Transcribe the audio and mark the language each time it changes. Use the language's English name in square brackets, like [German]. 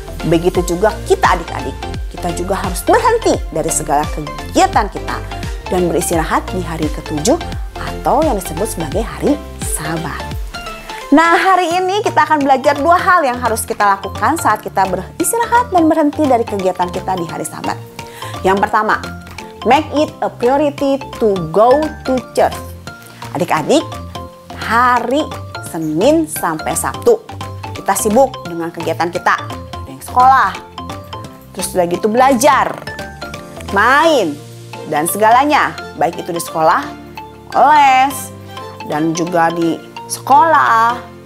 [Indonesian] Begitu juga kita adik-adik. Kita juga harus berhenti dari segala kegiatan kita dan beristirahat di hari ke-7 atau yang disebut sebagai hari Sabat. Nah, hari ini kita akan belajar 2 hal yang harus kita lakukan saat kita beristirahat dan berhenti dari kegiatan kita di hari Sabat. Yang pertama, [English] make it a priority to go to church. [Indonesian] Adik-adik, hari Senin sampai Sabtu kita sibuk dengan kegiatan kita. Ada yang sekolah, terus udah gitu belajar, main, dan segalanya. Baik itu di sekolah, les, dan juga di sekolah.